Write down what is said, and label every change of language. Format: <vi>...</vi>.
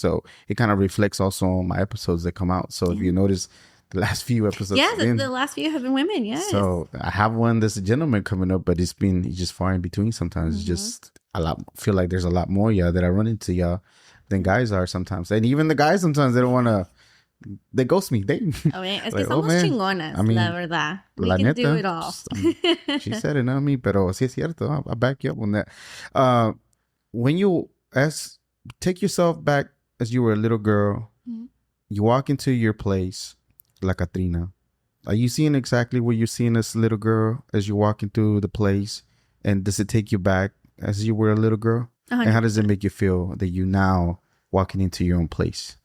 <en>So it kind of reflects also on my episodes that come out. So if you notice, the last few episodes. Yeah, the last few have been women, yes. So I have one that's a gentleman coming up, but it's just far in between sometimes. It's just a lot. Feel like there's a lot more that I run into than guys are sometimes. And even the guys sometimes, they don't want to, they ghost me.</en> <es>Es que somos chingonas, la verdad.</es> <en>We can do it all. She said it, not me,</en> <es>pero sí es cierto.</es> <en>I'll back you up on that. When you take yourself back as you were a little girl, you walk into your place, La Catrina. Are you seeing exactly what you're seeing as a little girl as you're walking through the place? And does it take you back as you were a little girl? 100%. And how does it make you feel that you now walking into your own place?</en>